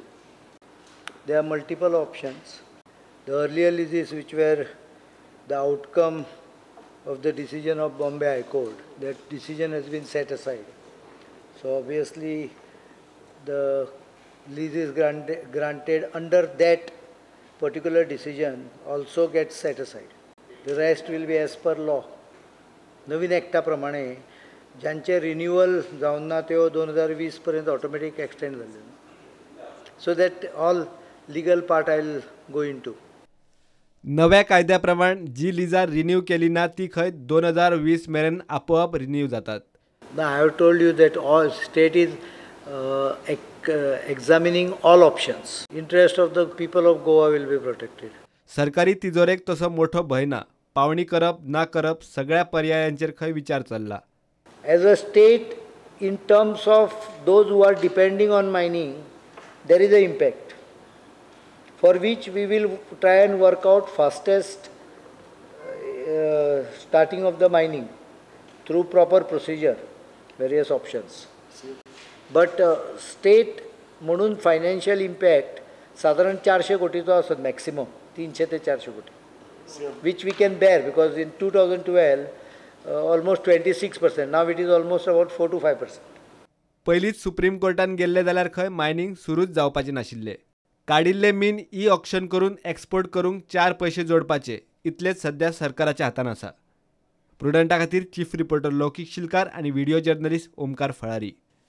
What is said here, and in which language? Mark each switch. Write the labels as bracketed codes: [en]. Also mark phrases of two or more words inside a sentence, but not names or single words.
[en] There are multiple options. The earlier leases, which were the outcome of the decision of Bombay High Court, that decision has been set aside. So obviously the leases granted under that particular decision also gets set aside. The rest will be as per law. [kok] नवीन एक्टा प्रमाणे ज्यांचे रिन्यूअल जावन ना त्यो 2020 पर्यंत [en] automatic extend [kok] जाले. [en] so that all legal part I will go into. [kok] नव्या कायद्या प्रमाण जी लिजा रिन्यू केली ना ती खंय 2020 मेरेन आपोआप रिन्यू जातात. [en] I have told you that all state is examining all options. Interest of the people of Goa will be protected. [kok] सरकारी तिजोरेक तसो मोठो भय ना. पावणी करप ना करप सगळ्या पर्यायांचेर खंय विचार चल्ला. [en] As a state, in terms of those who are depending on mining, there is an impact, for which we will try and work out fastest starting of the mining through proper procedure, various options. [kok] But state म्हणून [en] financial impact [kok] साधारण 400 कोटीचो आसत maximum, 300 ते 400 कोटी, [en] which we can bear, because in 2012 almost 26%. Now it is almost about 4 to 5%. [kok] पहिलीच सुप्रीम कोर्टान गेल्ले जाल्यार खंय मायनिंग सुरूच जावपाचे नाशिल्ले. काडिल्ले मीन ई ऑक्शन करून एक्सपोर्ट करूंक 4 पैसे जोडपाचे इतलेच सध्या सरकाराच्या हातान आसा. प्रुडंटा खातीर चीफ रिपोर्टर लौकिक शिलकार आनी व्हिडिओ जर्नलिस्ट ओमकार फळारी.